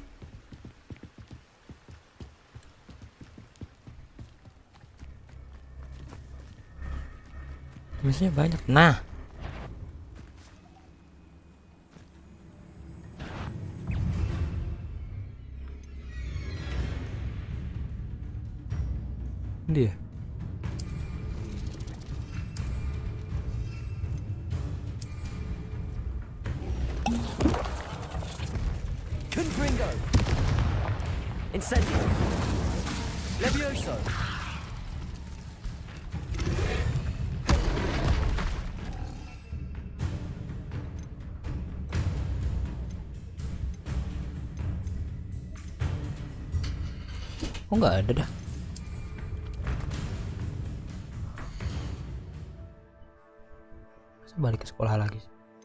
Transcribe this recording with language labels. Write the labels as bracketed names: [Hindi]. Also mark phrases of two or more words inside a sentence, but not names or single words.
[Indonesian] Misinya banyak. Nah, dia [Latin] Confringo. Incendio. Levioso. [Indonesian] oh nggak ada dah. Masa balik ke sekolah lagi sih?